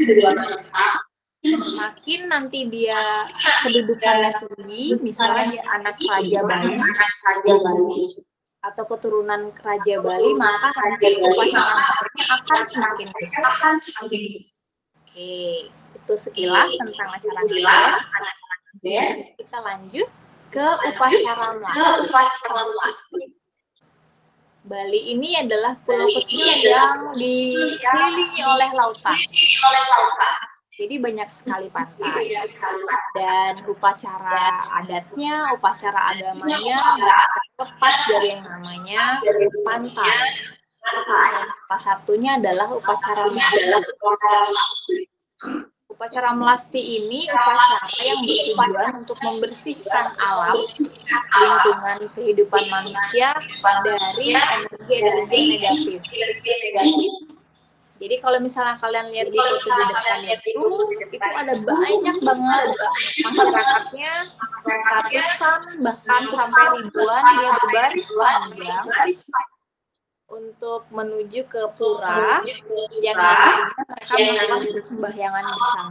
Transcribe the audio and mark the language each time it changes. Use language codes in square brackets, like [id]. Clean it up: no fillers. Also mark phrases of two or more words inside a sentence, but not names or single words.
[id] Makin nanti dia kedudukannya tinggi, misalnya dia anak Raja Bali atau keturunan Raja Bali, maka nanti upacaranya akan semakin besar. Oke. Itu sekilas tentang masyarakat. Kita lanjut ke upacara melasti. Bali ini adalah pulau kecil yang dikelilingi oleh lautan. Jadi banyak sekali pantai. Dan upacara adatnya, upacara agamanya lepas dari yang namanya pantai. Salah satunya adalah upacara melasti. Upacara melasti ini upacara yang bertujuan untuk membersihkan alam, lingkungan kehidupan manusia dari energi-energi negatif. Jadi kalau misalnya kalian lihat di foto di depan itu ada banyak banget masyarakatnya, ratusan bahkan sampai ribuan dia berbaris panjang untuk menuju ke pura yang nantinya mereka melakukan persembahyangan bersama.